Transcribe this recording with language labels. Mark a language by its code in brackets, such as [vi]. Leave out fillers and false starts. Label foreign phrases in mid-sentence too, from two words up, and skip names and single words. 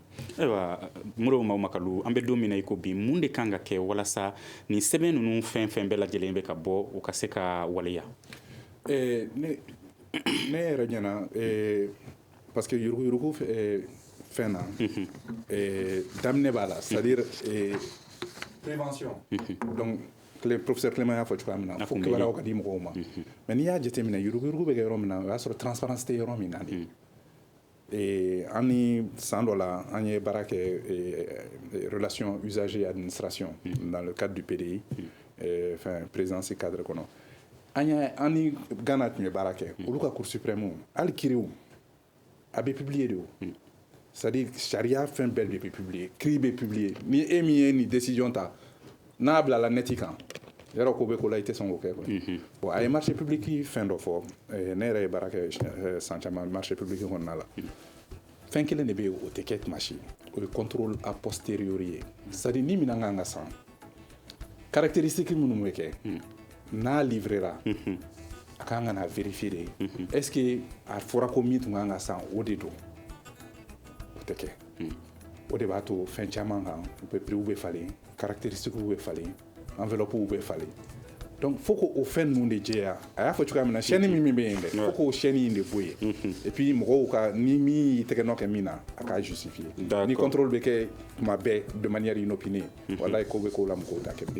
[bm] ayiwa Modibo Makalu an bɛ don min na i ko bi mun de kan ka kɛ walasa nin sɛbɛn ninnu fɛn fɛn bɛɛ lajɛlen bɛ ka bɔ u ka se ka waleya. ne yɛrɛ ɲɛna [fr] parce que [bm] yuruguyurugu fɛn na daminɛ b'a la [fr] c'est-à-dire prévention [bm] donc professeur Clément y'a fɔ cogoya min na fo kibaruyaw ka di mɔgɔw ma mais n'i y'a jateminɛ yuruguyurugu bɛ kɛ yɔrɔ min na o y'a sɔrɔ transparence tɛ yɔrɔ min na de an ni san dɔ la an ye baara kɛ [fr] relation usager administration dans le cadre du PDI présidence [bm] cadre kɔnɔ an ni Ghana tun ye baara kɛ olu ka [fr] cour suprême [bm] hali kiiriw a bɛ publier de o [fr] c'est-à-dire charia [bm] fɛn bɛɛ de bɛ publier kiiri bɛ publier ni e min ye nin décision ta n'a bilala neti kan yɔrɔ ko bɛ ko la i tɛ sɔn k'o kɛ bon a ye [fr] marché public [bm] fɛn dɔ fɔ ne yɛrɛ ye baara kɛ san caman [fr] marché public [bm] kɔnɔna la fɛn kelen de bɛ yen o tɛ kɛ tuma si o ye [fr] contrôle a [bm] posteriori ye c'est-à-dire ni minɛn kan ka san caractéristique minnu bɛ kɛ n'a livrera a kan ka na vérifier de [fr] est-ce que [bm] a fɔra ko min tun kan ka san o de don o tɛ kɛ o de b'a to fɛn caman kan prix bɛ falen caractéristiques bɛ falen enveloppe bɛ falen donc fo k'o fɛn ninnu de jɛya a y'a fɔ cogoya min na chaîne min bɛ yen dɛ fo k'o chaîne in de bɔ yen [fr] et puis [bm] mɔgɔw ka ni min y'i tɛgɛ nɔ kɛ min na a k'a justifier ni contrôle bɛ kɛ tuma bɛɛ [fr] de manière inopinée [bm] walayi ko bɛ k'o la mɔgɔw t'a kɛ.